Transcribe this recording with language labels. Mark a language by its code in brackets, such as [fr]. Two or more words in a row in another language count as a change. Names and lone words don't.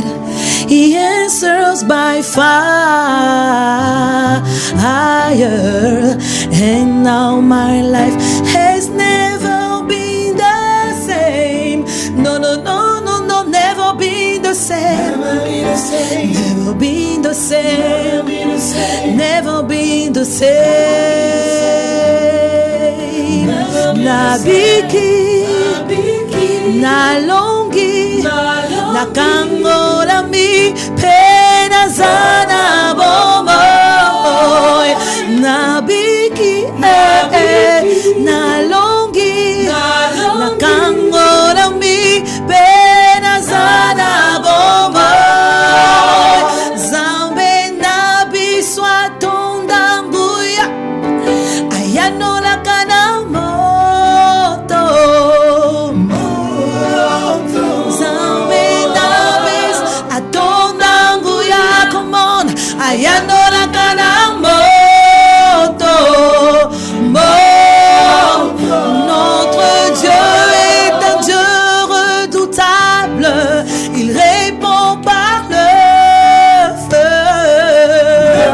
[en] He answers by fire, and now my life has never been the same. No, never been the same. Never been the same. Never been the same. [ln] Nabiki, nalongi, nakangola mi pena zana bomoy. Nabiki, nalongi, nakangola mi pena zana bomoy. Zambe nabi swatondanguya, ayano la kanamoto. Zambe nabi atondanguya, [en] come on, [ln] ayano la kanamoto. [fr] Notre Dieu est un Dieu redoutable, il répond par le feu.